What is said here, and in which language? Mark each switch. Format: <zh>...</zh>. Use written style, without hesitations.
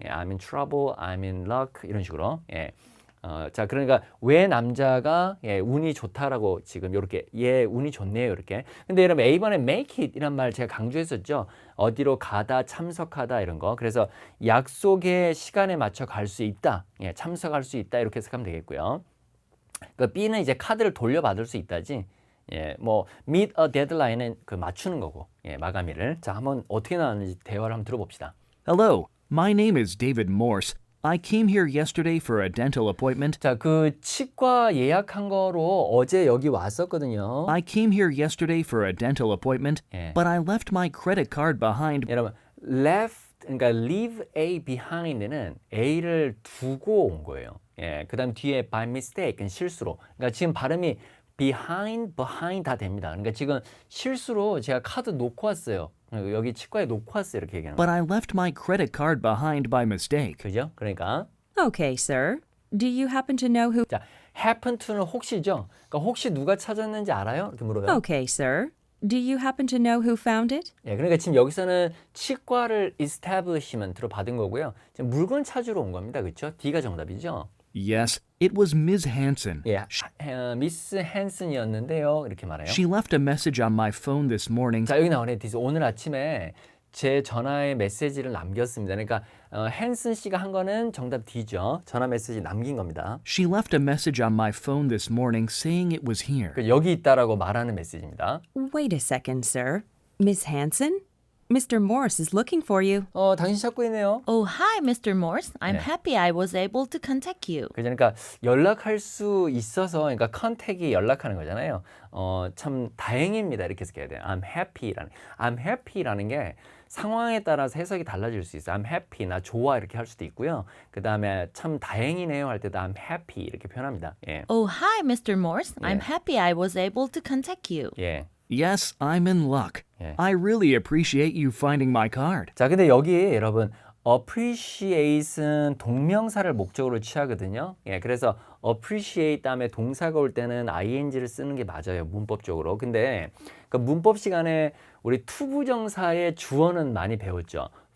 <en>예, I'm in trouble, I'm in luck</en> <ko>이런 식으로. 예. 자, 그러니까 왜 남자가 운이 좋다라고 지금 이렇게 운이 좋네요 이렇게. 근데 여러분 A번에 make it 이란 말 제가 강조했었죠. 어디로 가다, 참석하다 이런 거. 그래서 약속의 시간에 맞춰 갈 수 있다, 참석할 수 있다 이렇게 해석하면 되겠고요. 그 B는 이제 카드를 돌려받을 수 있다지. 뭐 meet a deadline은 그 맞추는 거고, 마감일을. 자, 한번 어떻게 나왔는지 대화를 한번 들어봅시다.</ko> <en>Hello, my name is David Morse. I came here yesterday for a dental appointment.</en> <ko>자, 그 치과 예약한 거로 어제 여기 왔었거든요.</ko> <en>I came here yesterday for a dental appointment,</en> <ko>예.</ko> <en>but I left my credit card behind.</en> <ko>여러분, left, 그러니까 leave A behind는 A를 두고 온 거예요. 예, 그 다음 뒤에 by mistake는 실수로. 그러니까 지금 발음이 behind 다 됩니다. 그러니까 지금 실수로 제가 카드 놓고 왔어요. 여기 치과에 놓고 왔어요. 이렇게 얘기하는</ko> <en>But</en> <ko>거예요.</ko> <en>I left my credit card behind by mistake.</en> <ko>그죠? 그러니까</ko> <en>Okay, sir. Do you happen to know who?</en> <ko>자, happen to는 혹시죠. 그러니까 혹시 누가 찾았는지 알아요? 이렇게 물어요. Okay, sir. Do you happen to know who found it? 예, 그러니까 지금 여기서는 치과를 establishment로 받은 거고요. 지금 물건 찾으러 온 겁니다. 그렇죠? D가 정답이죠.</ko> <en>Yes, it was Ms. Hanson.</en> <ko>예, 미스 헨슨이었는데요. 이렇게 말해요.</ko> <en>She left a message on my phone this morning.</en> <ko>자, 여기 나오네. 오늘 아침에 제 전화에 메시지를 남겼습니다. 그러니까 헨슨 씨가 한 거는 정답 D죠. 전화 메시지 남긴 겁니다.</ko> <en>She left a message on my phone this morning saying it was here.</en> <ko>그러니까 여기 있다라고 말하는 메시지입니다.</ko> <en>Wait a second, sir. Miss Hanson? Mr. Morse is looking for you.</en> <ko>당신 찾고 있네요.</ko> <en>Oh, hi, Mr. Morse. I'm</en> <ko>네.</ko> <en>happy I was able to contact you.</en> <ko>그러니까 연락할 수 있어서, 그러니까 컨택이 연락하는 거잖아요. 참 다행입니다. 이렇게 해석해야 돼요. I'm happy라는 게 상황에 따라서 해석이 달라질 수 있어요. I'm happy, 나 좋아 이렇게 할 수도 있고요. 그 다음에 참 다행이네요 할 때도 I'm happy 이렇게 표현합니다. 예,</ko> <en>Oh, hi, Mr. Morse. I'm Yeah. happy I was able to contact you.</en> <ko>예.</ko> <en>Yes, I'm in luck. Yeah. I really appreciate you finding my card.</en> <ko>자, 근데 여기 여러분 appreciate은 동명사를 목적으로 취하거든요. 예, 그래서 appreciate 다음에 동사가 올 때는 ing를 쓰는 게 맞아요. 문법적으로. 근데 그 문법 시간에 우리 투부정사의 주어는 많이 배웠죠.</ko>